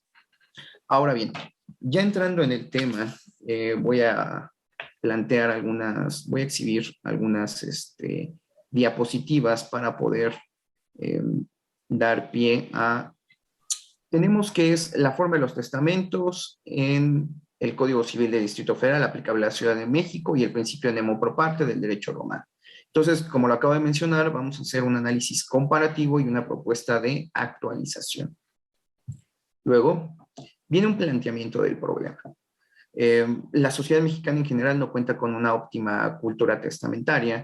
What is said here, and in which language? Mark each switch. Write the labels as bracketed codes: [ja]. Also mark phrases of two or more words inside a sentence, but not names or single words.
[es] Ahora bien, ya entrando en el tema, voy a exhibir algunas diapositivas para poder dar pie a. Tenemos que es la forma de los testamentos en el Código Civil del Distrito Federal aplicable a la Ciudad de México y el principio [la] nemo pro parte [es] del derecho romano. Entonces, como lo acabo de mencionar, vamos a hacer un análisis comparativo y una propuesta de actualización. Luego, viene un planteamiento del problema. La sociedad mexicana en general no cuenta con una óptima cultura testamentaria.